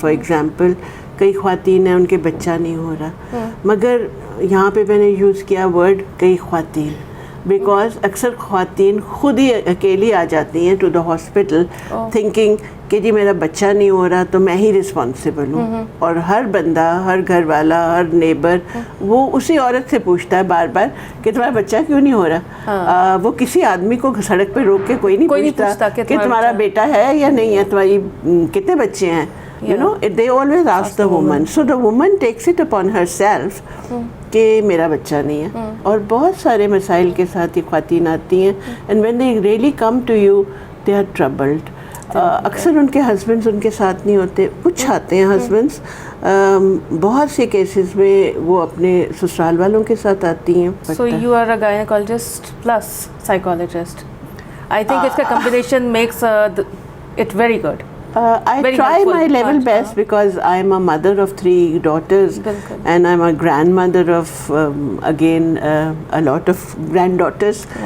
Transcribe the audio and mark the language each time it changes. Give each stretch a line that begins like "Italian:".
Urdu: For example کئی خواتین ہیں ان کے بچہ نہیں ہو رہا, مگر یہاں پہ میں نے یوز کیا ورڈ کئی خواتین, بیکاز اکثر خواتین خود ہی اکیلی آ جاتی ہیں
English: to the hospital thinking
Urdu: کہ جی میرا بچہ نہیں ہو رہا تو میں ہی رسپانسبل ہوں. اور ہر بندہ, ہر گھر والا, ہر نیبر وہ اسی عورت سے پوچھتا ہے بار بار کہ تمہارا بچہ کیوں نہیں ہو رہا. وہ کسی آدمی کو سڑک پہ روک کے کوئی نہیں پوچھتا کہ تمہارا بیٹا ہے یا نہیں ہے, تمہاری کتنے بچے ہیں.
English: You know, they always ask the woman. So the woman takes it upon herself
Urdu: کہ میرا بچہ نہیں ہے. اور بہت سارے مسائل کے ساتھ یہ خواتین آتی ہیں,
English: and when they really come to you, they are troubled.
Urdu: اکثر ان کے ہسبینڈز ان کے ساتھ نہیں ہوتے, کچھ آتے ہیں ہسبینڈز, بہت سے کیسز میں وہ اپنے سسرال والوں کے ساتھ آتی ہیں.
English: So you are a gynecologist plus psychologist. I think
Urdu: اس کا
English: combination makes it very good. I try my level best because I am a mother of 3 daughters and I am a grandmother of again a lot of granddaughters.